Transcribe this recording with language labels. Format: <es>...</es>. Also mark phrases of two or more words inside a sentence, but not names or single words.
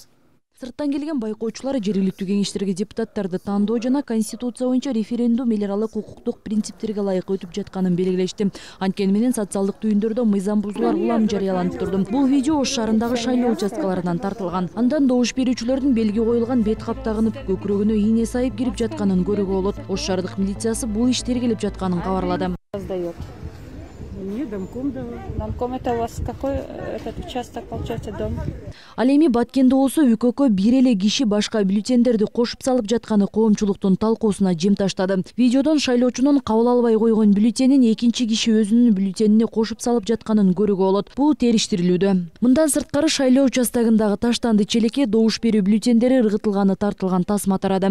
<ky>Сырттан келген байкоочулар жергиликтүү кеңештерге депутаттарды тандоо жана конституция боюнча референдум эл аралык укуктук принциптерге ылайык өтүп жатканын белгилешти. Анткени менен социалдык түйүндөрдө мыйзам бузуулар улам жарыяланып турду. Бул видео Ош шаарындагы шайлоо участкаларынан тартылган. Андан добуш берүүчүлөрдүн белги коюлган бет каптагынып, көкүрөгүнө ийне сайып кирип жатканын көрүүгө болот. Ош шаардык милициясы бул иш тергелип жатканын кабарлады.</ky> <ru>Мне домком дала. Домком это у вас какой этот участок получается дом?</ru> <ky>Ал эми Баткенде болсо ÜКК бир эле киши башка бюллетендерди кошуп салып жатканы коомчулуктун талкуусуна жем таштады. Видеодон шайлоочунун кабыл албай койгон бюллетенин экинчи киши өзүнүн бюллетенине кошуп салып жатканын көрүүгө болот. Бул териштирилүүдө. Мындан сырткары шайлоо участогундагы таштанды челекке добуш берүү бюллетендери ыргытылганы тартылган тасма тарады.</ky>